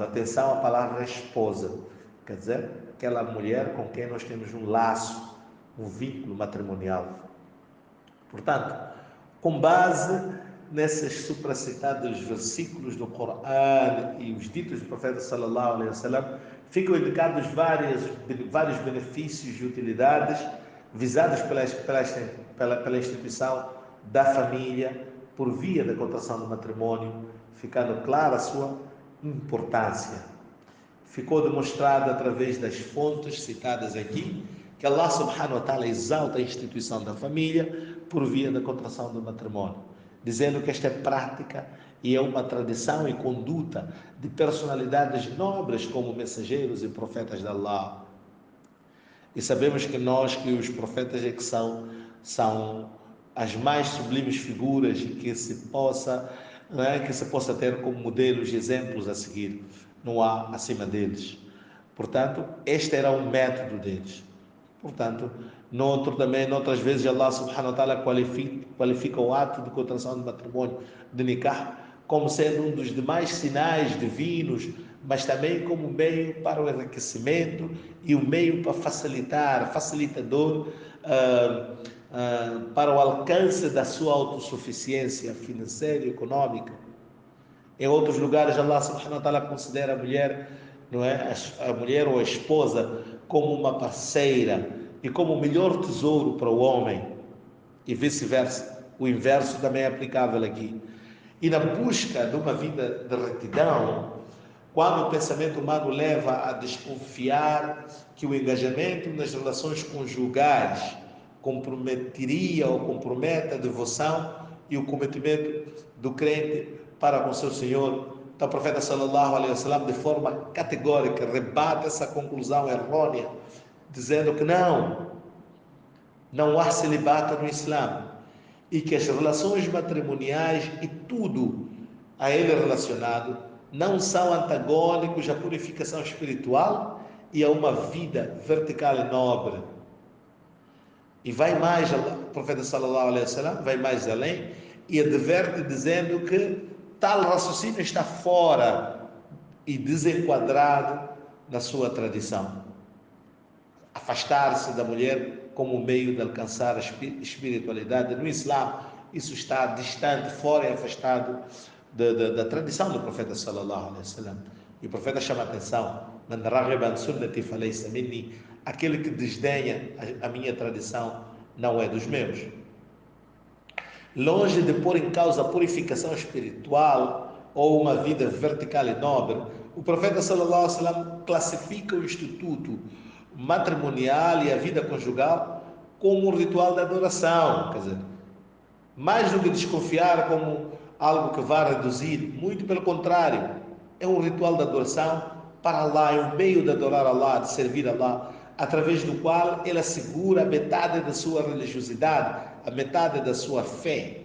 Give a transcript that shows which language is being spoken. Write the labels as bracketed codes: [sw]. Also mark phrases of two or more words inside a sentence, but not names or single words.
[pt] Atenção à palavra esposa, quer dizer, aquela mulher com quem nós temos um laço, um vínculo matrimonial. Portanto, com base nesses supracitados versículos do Corão e os ditos do profeta [ar] صلى الله عليه وسلم, [pt] ficam indicados vários benefícios e utilidades visados pela instituição da família por via da contração do matrimônio, ficando clara a sua importância. Ficou demonstrado através das fontes citadas aqui que Allah [ar] سبحانه وتعالى [pt] exalta a instituição da família por via da contração do matrimônio, dizendo que esta é prática e é uma tradição e conduta de personalidades nobres como mensageiros e profetas de Allah. E sabemos que os profetas é que são as mais sublimes figuras que se possa ter como modelos e exemplos a seguir. Não há acima deles. Portanto, este era um método deles. Portanto, noutras vezes Allah [ar] سبحانه وتعالى [pt] qualifica o ato de contração de matrimônio, de nikah, como sendo um dos demais sinais divinos, mas também como meio para o enriquecimento e o meio para facilitador para o alcance da sua autossuficiência financeira e econômica. Em outros lugares, Allah [ar] سبحانه وتعالى [pt] considera a mulher, não é? A mulher ou a esposa como uma parceira e como o melhor tesouro para o homem, e vice-versa. O inverso também é aplicável aqui. E na busca de uma vida de retidão, quando o pensamento humano leva a desconfiar que o engajamento nas relações conjugais comprometeria ou compromete a devoção e o cometimento do crente para com seu Senhor. Então o profeta [ar] صلى الله عليه وسلم [pt] de forma categórica rebate essa conclusão errônea, dizendo que não há celibato no Islã e que as relações matrimoniais e tudo a ele relacionado não são antagônicos à purificação espiritual e a uma vida vertical e nobre. E vai mais, o profeta [ar] صلى الله عليه وسلم [pt] vai mais além e adverte dizendo que tal raciocínio está fora e desenquadrado na sua tradição. Afastar-se da mulher como meio de alcançar a espiritualidade no Islã, isso está distante, fora e afastado da tradição do profeta [ar] صلى الله عليه وسلم. [pt] E o profeta chama a atenção: [ar] "من رغب عن سنتي فليس مني", [pt] aquele que desdenha a minha tradição não é dos meus. Longe de pôr em causa a purificação espiritual ou uma vida vertical e nobre, o profeta [ar] صلى الله عليه وسلم [pt] classifica o instituto matrimonial e a vida conjugal como um ritual de adoração, quer dizer, mais do que desconfiar como algo que vai reduzir, muito pelo contrário, é um ritual de adoração para Allah, é um meio de adorar Allah, de servir Allah, através do qual ele assegura a metade da sua religiosidade, a metade da sua fé.